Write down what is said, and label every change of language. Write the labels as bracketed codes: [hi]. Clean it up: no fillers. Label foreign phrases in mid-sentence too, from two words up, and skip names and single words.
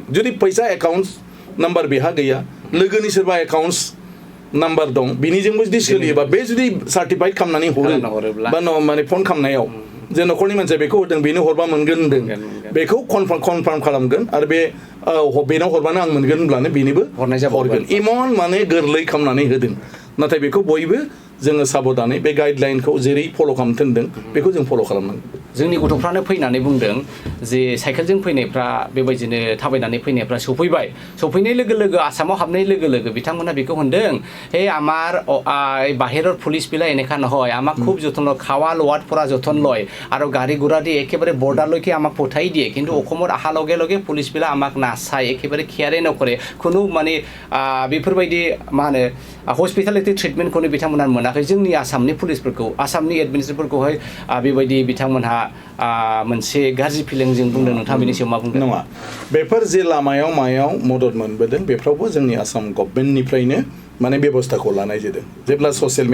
[brx] जुदि फैसा [en] account number [brx] बेहा गैया लोगोनि सोरबा [en] accounts number [brx] दं बिनिजोंबो जुदि सोलियोबा बे जुदि सार्टिफाइड खालामनानै हरो बा माने फन खालामनायाव जे न'खरनि मानसिया बेखौ होदों बेनो हरबा मोनगोन होनदों बेखौ कनफार्म खालामगोन आरो बे बेनाव हरबानो आं मोनगोन होनब्लानो बेनिबो हरगोन इमान माने गोरलै खालामनानै होदों नाथाय बेखौ बयबो जोङो साबधानै बे गाइडलाइनखौ जेरै फल' खालामनो थिनदों बेखौ जों फल' खालामनांगौ जोंनि गथ'फ्रानो फैनानै बुंदों जे साइकेलजों फैनायफ्रा बेबायदिनो थाबायनानै फैनायफ्रा सफैनाय लोगो लोगो आसामाव हाबनाय लोगो लोगो बिथांमोना बेखौ होनदों [as] हे আমার বাহিৰৰ পুলিশ বিলাই এনেকা নহয় আমাক খুব যতন লয় খাওয়া লোৱাত পৰা যতন লয় আৰু গাড়ী ঘোড়া দি একেবাৰে বৰ্ডাৰলৈকে আমাক পঠাই দিয়ে কিন্তু অসমৰ অহাৰ লগে লগে পুলিশ বিলাই আমাক নাচায় একেবাৰে কেয়াৰে নকৰে কোনো মানে [brx] बेफोरबायदि मा होनो हस्पिटालिटि ट्रिटमेन्टखौनो बिथांमोना मोनाखै जोंनि आसामनि पुलिसफोरखौ आसामनि एडमिनिस्ट्रेटरफोरखौहाय बेबायदि बिथांमोनहा मोनसे गाज्रि फिलिंजों बुंदों नोंथाङा बेनि सायाव मा बुंदों नङा बेफोर जे लामायाव मायाव मदद मोनबोदों बेफ्रावबो जोंनि आसाम गभर्नमेन्टनिफ्रायनो माने बेबस्थाखौ लानाय जादों जेब्ला ससियेल